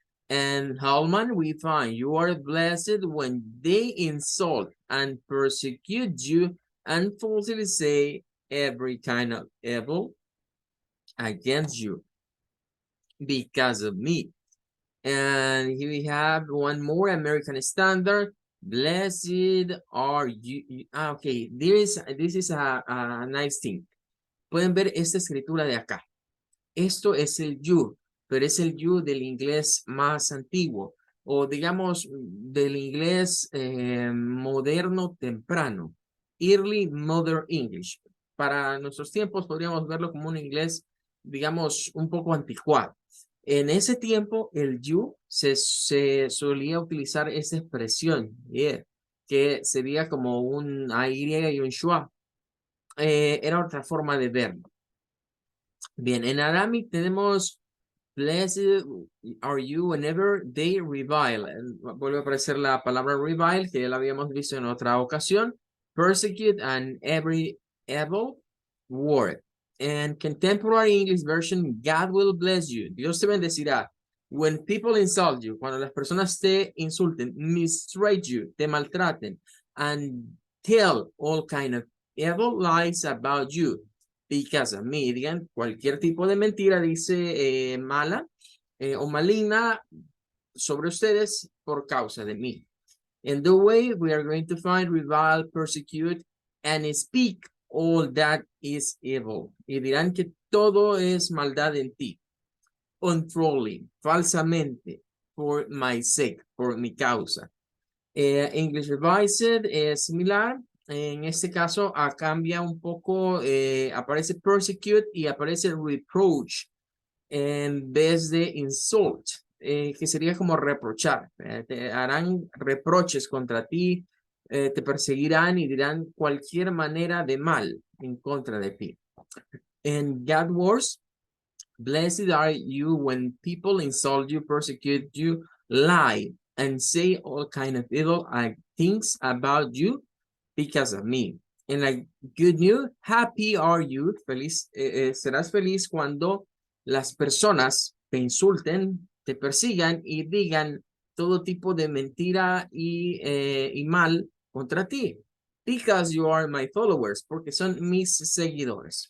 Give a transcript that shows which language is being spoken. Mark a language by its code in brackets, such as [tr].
[en] And Hallman, we find you are blessed when they insult and persecute you and falsely say every kind of evil against you because of me. And here we have one more American Standard. Blessed are you. Okay, this is a nice thing. [es] Pueden ver esta escritura de acá. Esto es el you, pero es el you del inglés más antiguo, o digamos del inglés moderno temprano, [en] early modern English. [es] Para nuestros tiempos podríamos verlo como un inglés, digamos, un poco anticuado. En ese tiempo, el you se solía utilizar esta expresión, yeah, que sería como un AY y un schwa. Era otra forma de verlo. Bien, en Aramaic tenemos [en] blessed are you whenever they revile. [es] Vuelve a aparecer la palabra revile, que ya la habíamos visto en otra ocasión. [en] Persecute and every evil word. And contemporary English version, God will bless you. [es] Dios te bendecirá. [en] When people insult you, [es] cuando las personas te insulten, [en] mistreat you, [es] te maltraten, [en] and tell all kind of evil lies about you. Because of me, [es] digan cualquier tipo de mentira, dice mala o maligna sobre ustedes por causa de mí. [en] In the way, we are going to find, revile, persecute, and speak all that is evil. [es] Y dirán que todo es maldad en ti. Untrolling, falsamente, [en] for my sake, [es] por mi causa. English Revised es similar. En este caso, cambia un poco, aparece persecute y aparece reproach en vez de insult, que sería como reprochar. Te harán reproches contra ti, te perseguirán y dirán cualquier manera de mal en contra de ti. [en] En God words, blessed are you when people insult you, persecute you, lie, and say all kind of evil things about you because of me. [es] En la good news, [en] happy are you, [es] feliz, serás feliz cuando las personas te insulten, te persigan y digan todo tipo de mentira y mal contra ti. [en] Because you are my followers, [es] porque son mis seguidores.